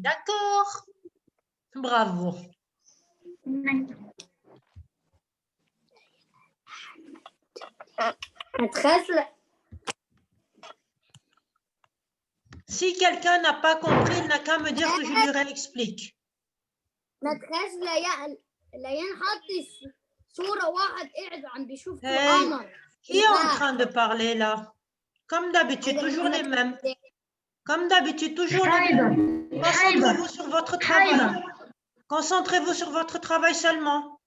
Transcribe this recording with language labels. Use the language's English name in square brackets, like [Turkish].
[French] D'accord? Bravo. Maîtresse, Si quelqu'un n'a pas compris, il n'a qu'à me dire que je lui réexplique. [Arabic] maîtresse, ليان حط صورة واحد قاعد عم بيشوف Hey, القمر. [French] qui est en train de parler là? Comme d'habitude, toujours les mêmes. Comme d'habitude, toujours les mêmes. Concentrez-vous sur votre travail. Concentrez-vous sur votre travail seulement.